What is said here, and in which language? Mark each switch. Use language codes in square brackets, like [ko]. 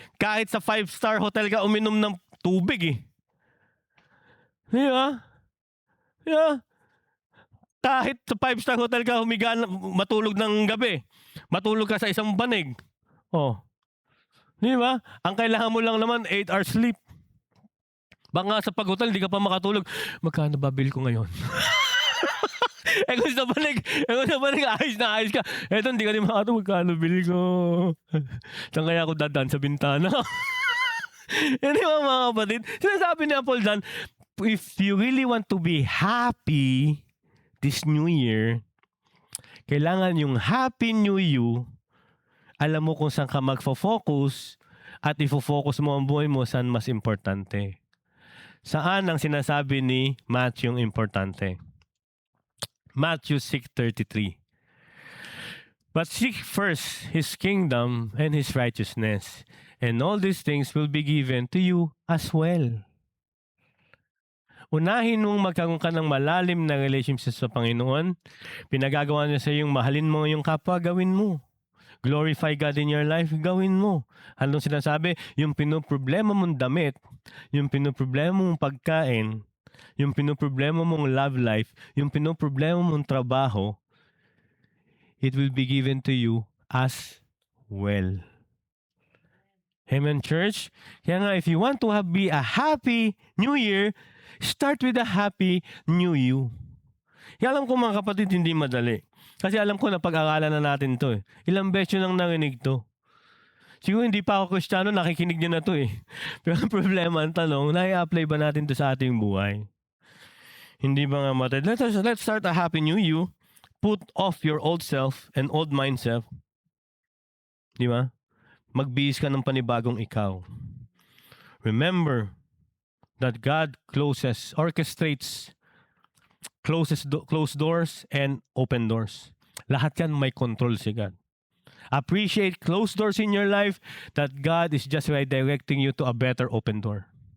[tl] Kahit sa 5-star hotel ka uminom ng tubig eh. Di ba? Di ba? Kahit sa 5-star hotel ka humiga, matulog ng gabi. Matulog ka sa isang banig. Oh. Di ba? Ang kailangan mo lang naman 8 hours sleep. Baka sa pag-hotel, di ka pa makatulog. Magkano ba bill ko ngayon? kung sa banig, ayos ka. Eto, hindi ka rin makatulog. Magkano bill ko? Saan kaya ako dadaan sa bintana? Hindi ba mga kapatid? Sinasabi ni Paul Dan, [en] if you really want to be happy this new year, [tl] kailangan yung happy new you, alam mo kung saan ka magfo-focus at ifo-focus mo ang buhay mo saan mas importante. Saan ang sinasabi ni Matthew yung importante? Matthew 6:33. [en] But seek first His kingdom and His righteousness, and all these things will be given to you as well. [tl] Unahin mong magkaroon ka ng malalim na relationship sa Panginoon. Pinagagawa niya sa iyong mahalin mo yung kapwa, gawin mo. [en] Glorify God in your life, [tl] gawin mo. [en] Anong sinasabi? [tl] Yung pinoproblema mong damit, yung pinoproblema mong pagkain, yung pinoproblema mong love life, yung pinoproblema mong trabaho, [en] it will be given to you as well. [tl] Amen, church? Kaya nga, [en] if you want to be a happy New Year, start with a happy New You. [tl] Kaya alam ko mga kapatid, hindi madali. Kasi alam ko na pag-aralan na natin to eh. Ilang beses nang narinig to. Siguro hindi pa ako Kristiyano, nakikinig nyo na to eh. Pero ang problema, ang tanong, nai-apply ba natin to sa ating buhay? Hindi ba nga matay? [en] Let's start a happy new you. Put off your old self and old mindset. [tl] Di ba? Magbihis ka ng panibagong ikaw. [en] Remember that God orchestrates closed doors and open doors. [tl] Lahat yan may control si God. [en] Appreciate closed doors in your life that God is just redirecting you to a better open door.